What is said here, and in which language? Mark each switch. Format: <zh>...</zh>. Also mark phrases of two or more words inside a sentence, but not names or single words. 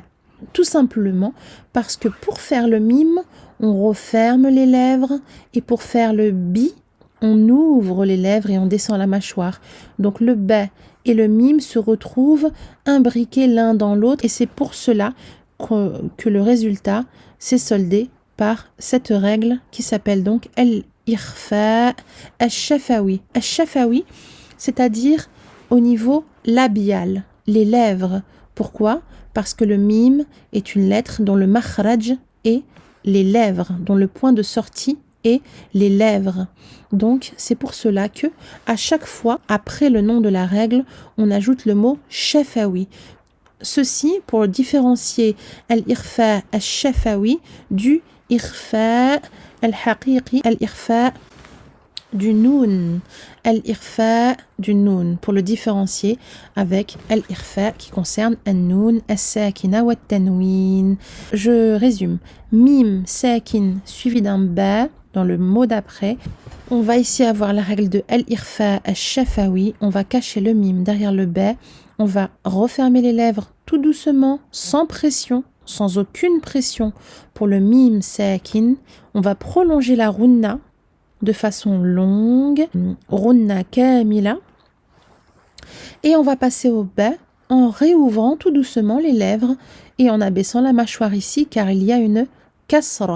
<fr>Tout simplement parce que pour faire le mime, on referme les lèvres et pour faire le bi, on ouvre les lèvres et on descend la mâchoire. Donc le ba et le mime se retrouvent imbriqués l'un dans l'autre et c'est pour cela que le résultat s'est soldé par cette règle qui s'appelle donc</fr> <ar>الإخفاء الشفوي.</ar> <fr>Al-shafawi, c'est-à-dire au niveau labial, les lèvres. Pourquoi? Parce que le mime est une lettre dont le makhraj est les lèvres, dont le point de sortie est les lèvres. Donc c'est pour cela que à chaque fois, après le nom de la règle, on ajoute le mot shafawi. Ceci pour différencier</fr> <ar>الإخفاء الشفوي</ar> <fr>du</fr> <ar>إخفاء الحقيقي، الإخفاء</ar> <fr>du noun, al-ikhfa du noun, pour le différencier avec al-ikhfa qui concerne</fr> <ar>النون، الساكنة والتنوين.</ar> <fr>Je résume.</fr> <ar>ميم، ساكن,</ar> <fr>suivi d'un ba dans le mot d'après. On va ici avoir la règle de</fr> <ar>الإخفاء الشفوي.</ar> <fr>On va cacher le mim derrière le ba. On va refermer les lèvres tout doucement, sans pression, sans aucune pression pour le</fr> <ar>ميم ساكن.</ar> <fr>On va prolonger la runna de façon longue,</fr> <ar>غنة كاملة.</ar> <fr>Et on va passer au ba en réouvrant tout doucement les lèvres et en abaissant la mâchoire ici car il y a une kasra.</fr>